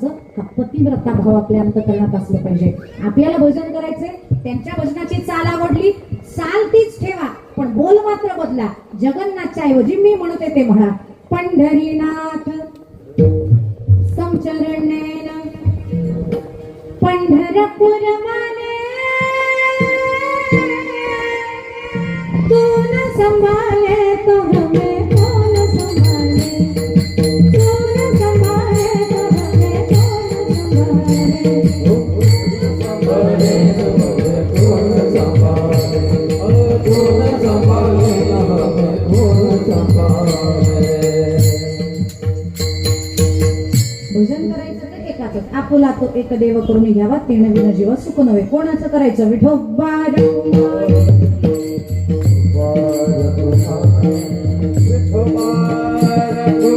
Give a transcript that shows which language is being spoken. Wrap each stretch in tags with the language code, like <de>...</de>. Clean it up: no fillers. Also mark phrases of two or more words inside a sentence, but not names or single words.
<mr>हा पतिव्रता भाव आपल्या अंतकरणात असलं पाहिजे. आपल्याला भजन करायचंय, त्यांच्या भजनाची चाल आवडली, चाल तीच ठेवा, पण बोल मात्र बदला. जगन्नाथच्या ऐवजी मी म्हणते ते म्हणा, पंढरीनाथ समचरणेन पंढरपूर माने</mr> <hi>तू न संभाले तो हमें कौन संभाले, तू न संभाले तो हमें कौन संभाले,</hi> <mr>भजन करायचं तर एकाच, आपुला तो एक देव करून घ्यावा, तेण विन जीव सुख नव्हे. कोणाचं करायचं? विठोबा विठोबा</mr>